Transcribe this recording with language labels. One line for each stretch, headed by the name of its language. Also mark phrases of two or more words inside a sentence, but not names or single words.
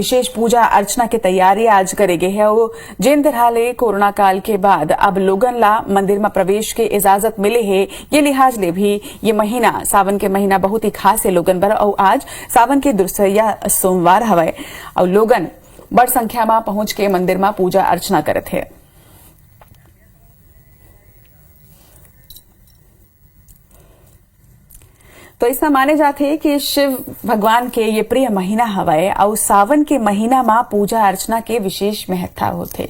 Chhattisgarhi: विशेष पूजा अर्चना की तैयारी आज करे गए है। जिन तरह ले कोरोना काल के बाद अब लोगन ला मंदिर में प्रवेश के इजाजत मिले है, ये लिहाज ले भी ये महीना सावन के महीना बहुत ही खास है लोगन बर। और आज सावन के दूसरा सोमवार हवे और लोगन बड़ संख्या में पहुंच के मंदिर में पूजा अर्चना करे थे। तो ऐसा माने जाते कि शिव भगवान के ये प्रिय महीना हवाए और सावन के महीना में पूजा अर्चना के विशेष महत्ता होते।